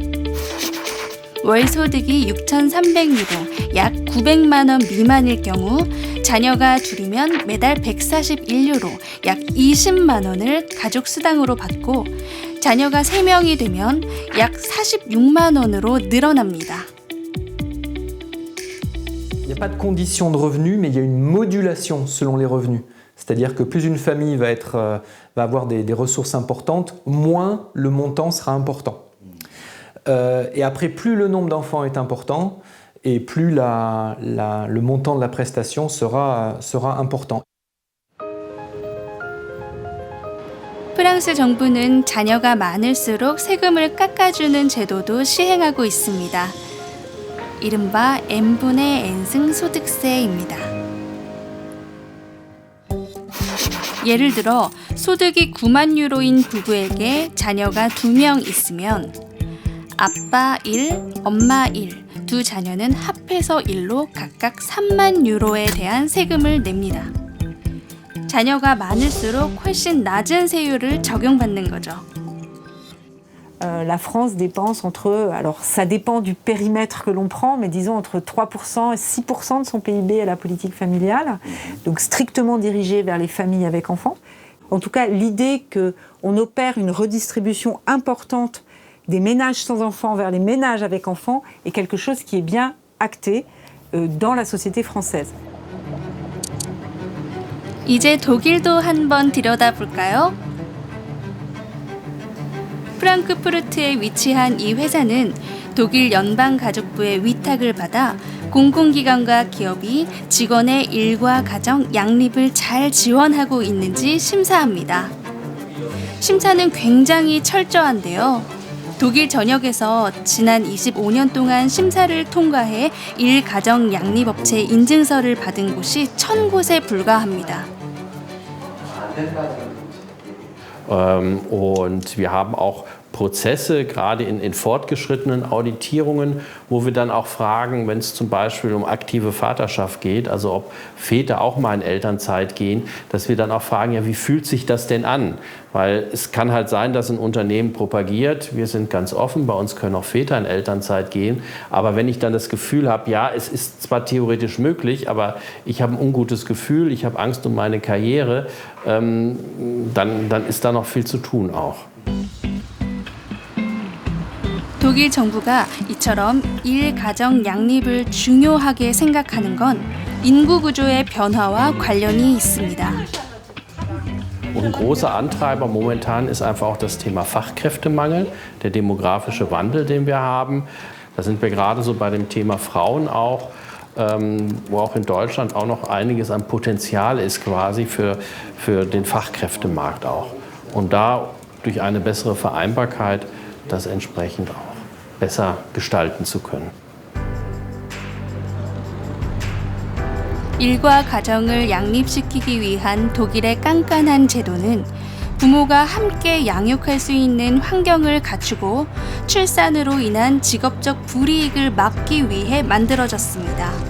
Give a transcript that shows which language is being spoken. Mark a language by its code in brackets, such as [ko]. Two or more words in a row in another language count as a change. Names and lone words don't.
[ko] 월 소득이 6,300유로, 약 900만 원 미만일 경우 자녀가 둘이면 매달 141유로, 약 20만 원을 가족수당으로 받고 자녀가 3명이 되면 약 46만 원으로 늘어납니다. [fr] Il n'y a pas de condition de revenu, mais il y a une modulation selon les revenus. C'est-à-dire que plus une famille va avoir des ressources importantes, moins le montant sera important. Et après, plus le nombre d'enfants est important, et plus le montant de la prestation sera important. [ko] 프랑스 정부는 자녀가 많을수록 세금을 깎아주는 제도도 시행하고 있습니다. 이른바 n분의 n승 소득세입니다. 예를 들어 소득이 9만 유로인 부부에게 자녀가 2명 있으면 아빠 1, 엄마 1, 두 자녀는 합해서 1로 각각 3만 유로에 대한 세금을 냅니다. 자녀가 많을수록 훨씬 낮은 세율을 적용받는 거죠. [fr] La France dépense alors ça dépend du périmètre que l'on prend, mais disons entre 3% et 6% de son PIB à la politique familiale, donc strictement dirigée vers les familles avec enfants. En tout cas, l'idée qu'on opère une redistribution importante des ménages sans enfants vers les ménages avec enfants est quelque chose qui est bien acté dans la société française. [ko] 이제 독일도 한번 들여다볼까요? 프랑크푸르트에 위치한 이 회사는 독일 연방가족부의 위탁을 받아 공공기관과 기업이 직원의 일과 가정 양립을 잘 지원하고 있는지 심사합니다. 심사는 굉장히 철저한데요. 독일 전역에서 지난 25년 동안 심사를 통과해 일가정 양립업체 인증서를 받은 곳이 1000곳에 불과합니다. [de] Und wir haben auch Prozesse, gerade in fortgeschrittenen Auditierungen, wo wir dann auch fragen, wenn es zum Beispiel um aktive Vaterschaft geht, also ob Väter auch mal in Elternzeit gehen, dass wir dann auch fragen, ja, wie fühlt sich das denn an? Weil es kann halt sein, dass ein Unternehmen propagiert, wir sind ganz offen, bei uns können auch Väter in Elternzeit gehen, aber wenn ich dann das Gefühl habe, ja, es ist zwar theoretisch möglich, aber ich habe ein ungutes Gefühl, ich habe Angst um meine Karriere, dann ist da noch viel zu tun auch. [ko] 독일 정부가 이처럼 일가정 양립을 중요하게 생각하는 건 인구 구조의 변화와 관련이 있습니다. [de] Und ein großer Antreiber momentan ist einfach auch das Thema Fachkräftemangel, der demografische Wandel, den wir haben. Da sind wir gerade so bei dem Thema Frauen auch, wo auch in Deutschland auch noch einiges an Potenzial ist quasi für den Fachkräftemarkt auch. Und da durch eine bessere Vereinbarkeit das entsprechend auch besser gestalten zu können. [ko] 일과 가정을 양립시키기 위한 독일의 깐깐한 제도는 부모가 함께 양육할 수 있는 환경을 갖추고 출산으로 인한 직업적 불이익을 막기 위해 만들어졌습니다.